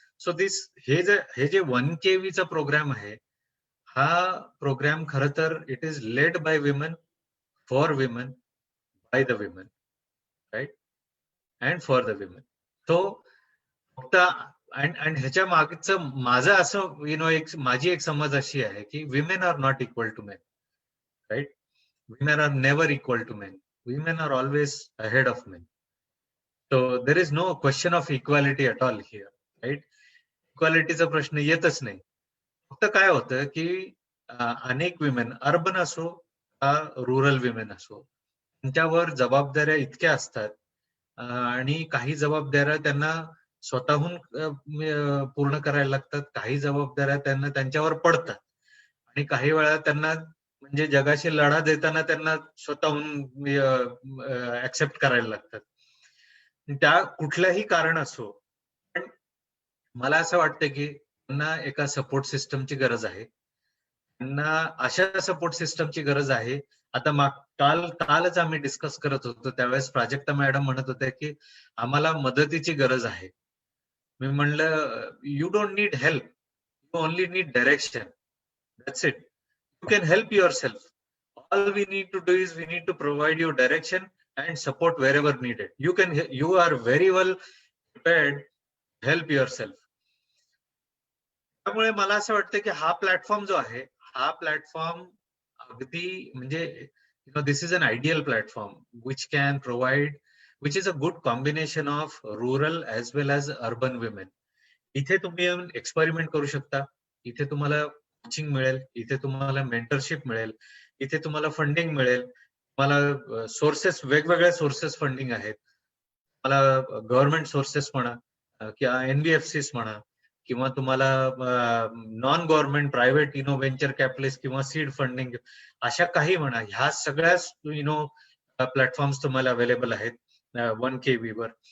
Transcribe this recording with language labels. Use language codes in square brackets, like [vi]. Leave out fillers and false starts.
[mr] So हे जे 1 KV चा प्रोग्राम आहे, हा प्रोग्राम खरं तर [en] It is led by women, for women, by the women, right, and for the women. [mr] तो फक्त अँड ह्याच्या मागचं माझं असं माझी एक समज अशी आहे की [en] women are not equal to men, [mr] right. [en] Women are never equal to men. Women are always ahead of men. So there is no question of equality at all here, right? [mr] इक्वालिटीचा प्रश्न येतच नाही. फक्त काय होतं की अनेक विमेन, अर्बन असो rural women असो, त्यांच्यावर जबाबदाऱ्या इतक्या असतात आणि काही जबाबदाऱ्या त्यांना स्वतःहून पूर्ण करायला लागतात, काही जबाबदाऱ्या त्यांना त्यांच्यावर पडतात आणि काही वेळा त्यांना म्हणजे जगाशी लढा देताना त्यांना स्वतःहून ऍक्सेप्ट करायला लागतात. त्या कुठल्याही कारण असो, पण मला असं वाटतं की त्यांना एका सपोर्ट सिस्टमची गरज आहे. त्यांना अशा सपोर्ट सिस्टमची गरज आहे. आता कालच आम्ही डिस्कस करत होतो, त्यावेळेस प्राजक्ता मॅडम म्हणत होत्या की आम्हाला मदतीची गरज आहे. मी म्हणलं [en] You don't need help, you only need direction. That's it. You can help yourself. All we need to do is we need to provide you direction and support wherever needed. You are very well prepared to help yourself. [mr] त्यामुळे मला असं वाटतं की हा platform जो आहे, हा platform अगदी म्हणजे [en] this is an ideal platform which can provide, which is a good combination of rural as well as urban women. [mr] इथे तुम्ही येऊन एक्सपेरिमेंट करू शकता. इथे तुम्हाला कोचिंग मिळेल, इथे तुम्हाला मेंटरशिप मिळेल, इथे तुम्हाला फंडिंग मिळेल. मला सोर्सेस, वेगवेगळ्या सोर्सेस फंडिंग आहेत. मला गव्हर्नमेंट सोर्सेस म्हणा किंवा NBFCs म्हणा किंवा तुम्हाला non government private venture capitalist किंवा सीड फंडिंग, अशा काही म्हणा, ह्या सगळ्याच प्लॅटफॉर्म्स तुम्हाला अवेलेबल आहेत 1 KV वर.